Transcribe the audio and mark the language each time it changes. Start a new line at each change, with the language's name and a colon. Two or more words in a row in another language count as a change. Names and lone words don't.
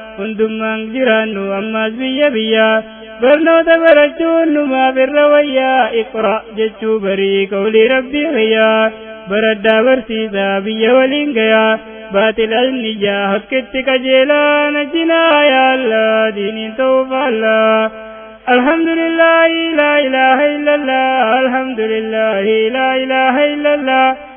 Oromo: Hundummaan jiraannu ammaas biyya biyyaa. Barnoota barachuun numaaf irra wayyaa. Iqra jechuu barii qawlii Rabbii kiyyaa. Baradhaa barsiisaa biyya waliin gayaa. Baatil alniyyaa hakkitti qajeelaa
Arabic: نجنا يا الله
Oromo: diiniin ta'uu faallaa.
Arabic: الحمد لله لا إله إلا الله الحمد لله لا إله إلا الله